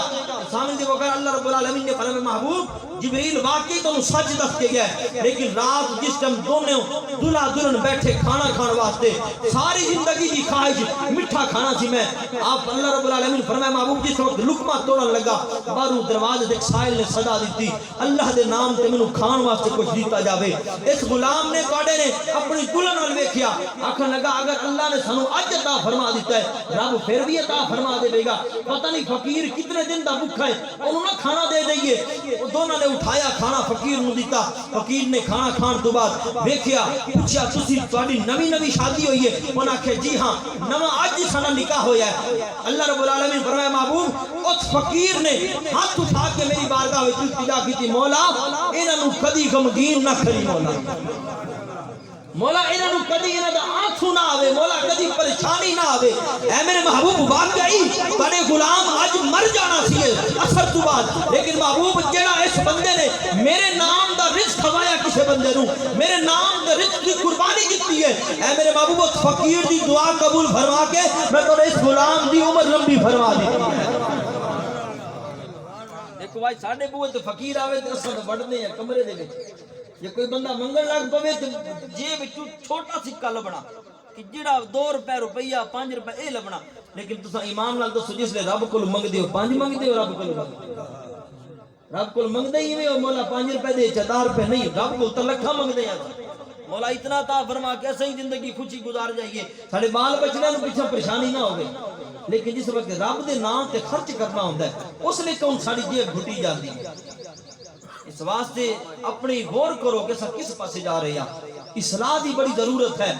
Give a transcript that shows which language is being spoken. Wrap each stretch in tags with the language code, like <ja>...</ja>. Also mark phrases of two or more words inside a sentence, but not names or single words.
<pa>سامنے دیکھو کہ اللہ رب العالمین نے فرمایا محبوب جبرائیل واقعی تو سچ دس کے گیا ہے، لیکن رات جس ٹائم دونوں دلہا دلہن بیٹھے کھانا کھان واسطے ساری زندگی دی خواہش میٹھا کھانا سی میں، آپ اللہ رب العالمین فرمایا محبوب جس وقت لقمہ توڑن لگا باہروں دروازے دے سائل نے صدا دیتی اللہ دے نام تے مینوں کھان واسطے کچھ دیتا جاوے۔ اس غلام نے تواڈے نے اپنی دلہن ول ویکھیا، آکھن لگا اگر اللہ نے سانو اج عطا فرما دیتا ہے رب پھر بھی عطا فرما دے گا، پتہ نہیں فقیر کتنے دن دا بھوکا ہے، انہوں نے کھانا دے دئیے۔ دونوں نے اٹھایا کھانا فقیر نو دیتا، فقیر نے کھانا کھان تو بعد ویکھیا پوچھا تسی تواڈی نوی شادی ہوئی ہے؟ انہاں آکھیا جی ہاں نواں اج ساڈا نکاح ہویا ہے۔ اللہ رب العالمین فرمایا محبوب اس فقیر نے ہاتھ اٹھا کے میری بارگاہ وچ التجا کی تھی، مولا انہاں نو کدی غمگین نہ کری، مولا انہاں نو کدی انہاں دا آنسو نہ آوے، مولا کدی پریشانی نہ آوے۔ اے میرے محبوب واقعی تواڈے غلام اج مر جانا سی اثر تو بعد، لیکن محبوب جڑا اس بندے نے میرے نام دا رزق کھوایا کسے بندے نو، میرے نام دا رزق دی قربانی دتی ہے، اے میرے محبوب اس فقیر دی دعا قبول فرما کے میں تو اس غلام دی عمر لمبی فرما دیتی ہے۔ دیکھو بھائی ساڈے بوئے تے فقیر آوے تے اساں وڈنے ہیں کمرے دے وچ، یہ کوئی بندہ منگن لگ پوے تے جیب وچوں چھوٹا سکہ لبنا کہ جڑا 2 روپے روپیہ 5 روپے اے لبنا، لیکن تساں ایمان نال دسو جس لے رب کول منگدے ہو 5 منگدے ہو، رب کول منگدے ہی ہو مولا 5 روپے دے 4 روپے نہیں، رب کول تے لکھاں منگدے ہیں مولا اتنا عطا فرما کے ایسے ہی زندگی خوشی گزار جائیے، ساڈے بال بچیاں نوں پیچھے پریشانی نہ ہوے، لیکن جس وقت رب دے نام تے خرچ کرنا ہوندا ہے اس لیے کون ساڈی جیب گھٹی جاندی ہے۔ اس واسطے اپنی غور کرو کہ سب کس پاسے جا رہے ہیں، اصلاح دی بڑی ضرورت ہے.</pa>